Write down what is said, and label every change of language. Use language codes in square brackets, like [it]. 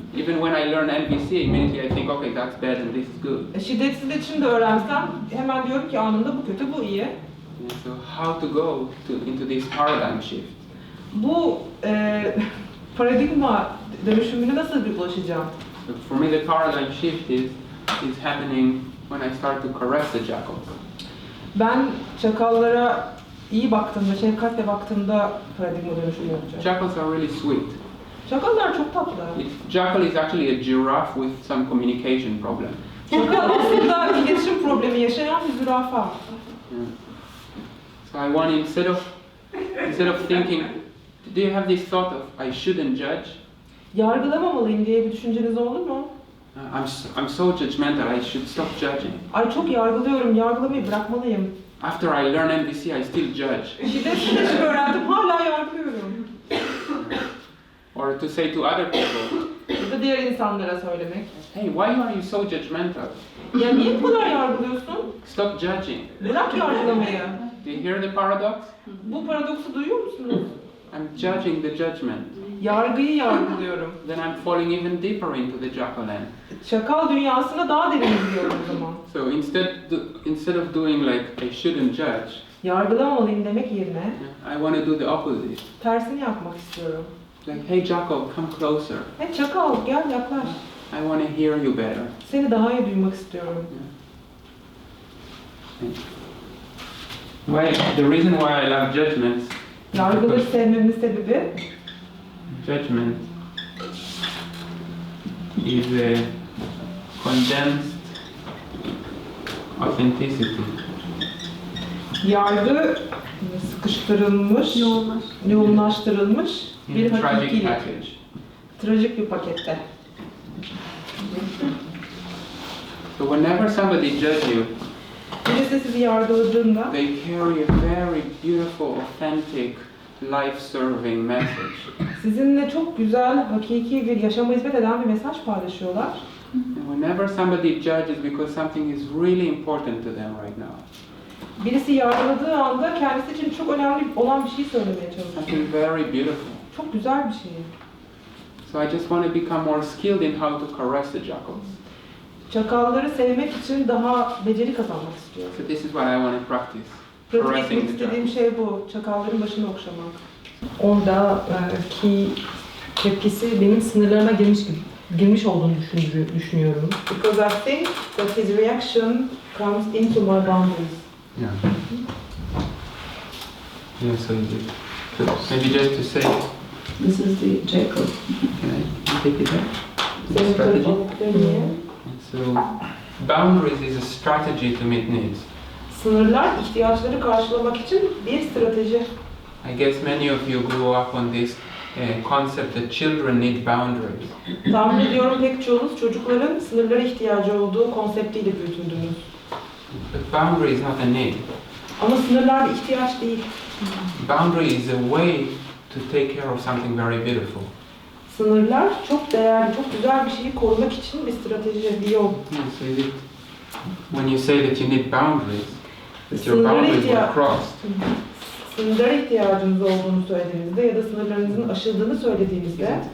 [en] Even when I learn NVC, immediately I think, okay, that's bad and this is good. [tr] Şiddetsiz iletişim de öğrensem hemen diyorum ki anında bu kötü, bu iyi. [en] Yeah, so how to go into this paradigm shift? [tr] Bu paradigma dönüşümüne nasıl bir ulaşacağım? [en] So for me, the paradigm shift is happening when I start to caress the jackals. [tr] Ben çakallara iyi baktığımda, şefkatle baktığımda paradigma dönüşümü yapacağım. [en] Jackals are really sweet. [tr] Çakallar çok tatlı. [en] Jackal is actually a giraffe with some communication problem. [tr] Çakal aslında iletişim problemi yaşayan bir zürafa. [en] Yeah. So I want instead of thinking, do you have this thought of I shouldn't judge? [tr] Yargılamamalıyım diye bir düşünceniz oldu mu? [en] I'm so judgmental. I should stop judging. [tr] Ay çok yargılıyorum, yargılamayı bırakmalıyım. [en] After I learn NVC, I still judge. [tr] Şiddetsiz iletişim öğrendim, hala yargılıyorum. [en] Or to say to other people, [tr] Ya da diğer insanlara söylemek. [en] hey, why are you so judgmental? [tr] Ya niye bu kadar yargılıyorsun? [en] Stop judging. [tr] Bırak yargılamayı. [en] Do you hear the paradox? [tr] Bu paradoksu duyuyor musunuz? [en] I'm judging the judgment. [tr] Yargıyı yargılıyorum. [en] Then I'm falling even deeper into the jackal end. [tr] Çakal dünyasına daha derin gidiyorum o zaman. [en] So instead of doing like I shouldn't judge, [tr] Yargılamamalıyım demek yerine [en] I want to do the opposite. [tr] tersini yapmak istiyorum. [en] Like, hey jackal, come closer. [tr] Hey çakal gel yaklaş. [en] I want to hear you better. [tr] Seni daha iyi duymak istiyorum. [en] The reason why I love judgments, [tr] Yargıları sevmemin sebebi [en] judgment is a condensed authenticity. [tr] yargı sıkıştırılmış, yoğunlaştırılmış [en] In [tr] bir [en] a tragic [tr] hakikilik. [en] package. [tr] Trajik bir pakette. [en] So whenever somebody judges you, [tr] Birisi sizi yargıladığında [en] they carry a very beautiful, authentic, life-serving message. [tr] sizinle çok güzel, hakiki bir yaşama hizmet eden bir mesaj paylaşıyorlar. [en] And whenever somebody judges because something is really important to them right now, [tr] Birisi yargıladığı anda kendisi için çok önemli olan bir şey söylemeye çalışıyor. [en] something very beautiful. [tr] Çok güzel bir şey. [en] So I just want to become more skilled in how to caress the jackals. [tr] Çakalları sevmek için daha beceri kazanmak istiyorum. [en] So this is what I want to practice. [tr] Pratik [en] Caressing [tr] etmek [en] the [tr] istediğim [en] jackals. [tr] şey bu. Çakalların başını okşamak. Orada ki tepkisi benim sınırlarıma girmiş olduğunu düşünüyorum. [en] Because I think that his reaction comes into my boundaries. Yeah. Yeah, so maybe just to say, This is the jackal. can I take it back? [tr] Senin [en] Strategy. [tr] telefonun [en] So, boundaries is a strategy to meet needs. [tr] Sınırlar ihtiyaçları karşılamak için bir strateji. [en] I guess many of you grew up on this concept that children need boundaries. [tr] Tahmin ediyorum pek çoğunuz çocukların sınırlara ihtiyacı olduğu konseptiyle büyütüldünüz. [en] But boundary is not a need. [tr] Ama sınırlar bir ihtiyaç değil. [en] Boundary is a way to take care of something very beautiful. [tr] Sınırlar çok değerli, çok güzel bir şeyi korumak için bir strateji, bir yol. [en] So when you say that you need boundaries, that your boundaries were crossed. [tr] Sınırlara ihtiyacınız olduğunu söylediğinizde ya da sınırlarınızın aşıldığını söylediğinizde